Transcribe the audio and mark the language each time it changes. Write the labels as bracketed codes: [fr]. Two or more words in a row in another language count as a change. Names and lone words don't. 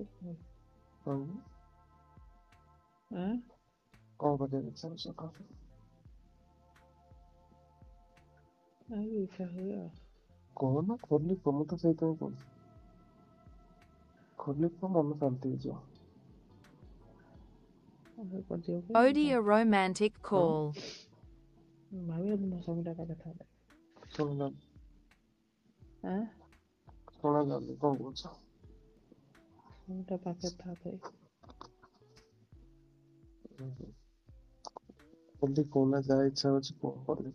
[or] କଣ କରିବାକୁ ଇଚ୍ଛା ହଉଛି ସକାଳୁ ଇଚ୍ଛା ହୁଏ ଆଉ କହୁନ ଖୋଲି କୁହ ମୁଁ ତ ସେଇଥିପାଇଁ କହୁଛି ଖୋଲି କୁହ ମନ ଶାନ୍ତି ହେଇଯିବ Odie a romantic call. ଭାବିବ ମୋ ସ୍ୱାମୀଟା କଥା ଶୁଣିଲାନି ଆଁ ଶୁଣାଯାଉନି କଣ କହୁଛ ସ୍ୱାମୀଟା ପାଖରେ ଥାଏ ଖୋଲି କହୁନା ଯାହା ଇଚ୍ଛା ହଉଛି କୁହ ଖୋଲି